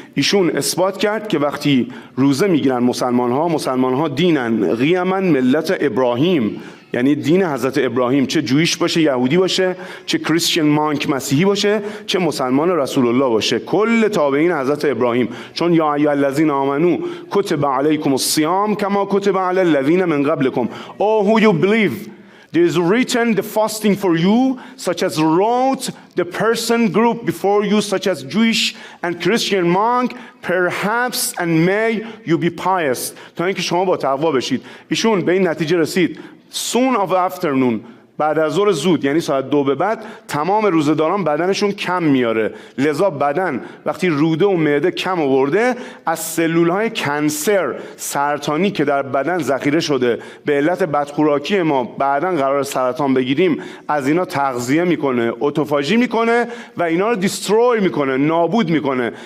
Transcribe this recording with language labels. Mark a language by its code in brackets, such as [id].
[fa] ایشون اثبات کرد که وقتی روزه میگیرن مسلمان ها دینن قیما ملت ابراهیم، یعنی دین حضرت ابراهیم، چه جویش باشه، یهودی باشه، چه کریستین مانک مسیحی باشه، چه مسلمان رسول الله باشه، کل تابعین حضرت ابراهیم. [ar] چون یا ایها الذین آمنو کتب علیکم الصیام کما کتب علی الذین من قبلکم. [en] Oh who you believe, there is written the fasting for you, such as wrote the person group before you, such as Jewish and Christian monk, perhaps and may you be pious. [fa] تا اینکه شما با تقوا بشید. ایشون به این نتیجه رسید [en] soon of afternoon، [fa] بعد از ظهر زود، یعنی ساعت 2 به بعد تمام روزه‌داران بدنشون کم میاره. لذا بدن وقتی روده و معده کم آورده از سلول‌های کنسر سرطانی که در بدن ذخیره شده به علت بدخوراکی ما بعداً قرار سرطان بگیریم، از اینا تغذیه میکنه، اتوفاژی میکنه و اینا رو دیستروی میکنه، نابود میکنه.